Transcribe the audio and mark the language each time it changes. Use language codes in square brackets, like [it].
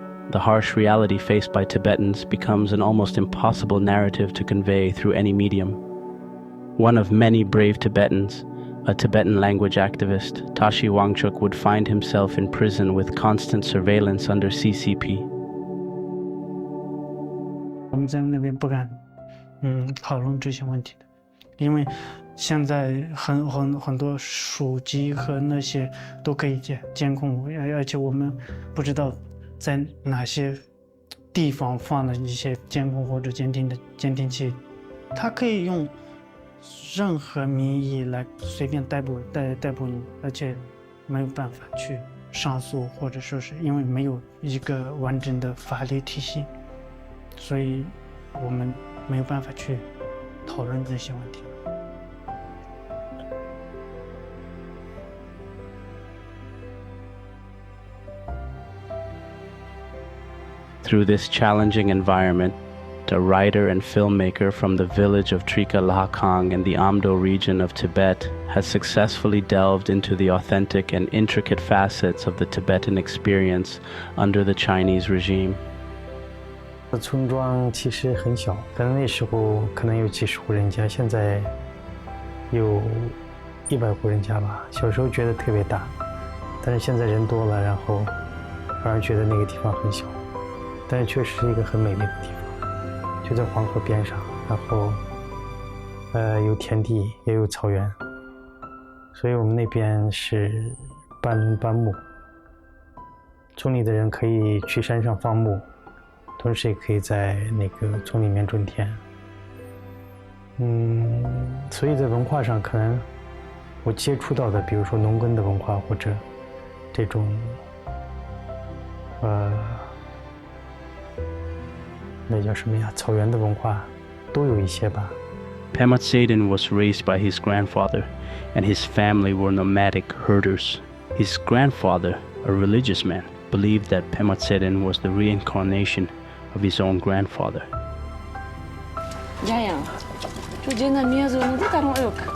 [en] The harsh reality faced by Tibetans becomes an almost impossible narrative to convey through any medium. One of many brave Tibetans, a Tibetan language activist, Tashi Wangchuk would find himself in prison with constant surveillance under CCP. [zh] 我们在那边不敢讨论这些问题的，因为现在很多手机和那些都可以监控，而且我们不知道在哪些地方放了一些监控或者监听器，它可以用任何名义来随便逮捕你，而且没有办法去上诉，或者说是因为没有一个完整的法律体系，所以我们没有办法去讨论这些问题。 [en] Through this challenging environment, a writer and filmmaker from the village of Trika Lahakang in the Amdo region of Tibet has successfully delved into the authentic and intricate facets of the Tibetan experience under the Chinese regime. [zh] 村庄其实很小，可能那时候可能有几十户人家，现在有100户人家吧。小时候觉得特别大，但是现在人多了，然后反而觉得那个地方很小，但是确实是一个很美丽的地方。就在黄河边上，然后有田地也有草原，所以我们那边是半农半牧，村里的人可以去山上放牧，同时也可以在那个村里面种田。所以在文化上可能我接触到的，比如说农耕的文化或者这种那叫什么呀？草原的文化都有一些吧。 [en] Pema Tseden was raised by his grandfather, and his family were nomadic herders. His grandfather, a religious man, believed that Pema Tseden was the reincarnation of his own grandfather. Jaya, tu jena miazo ni tarong yok.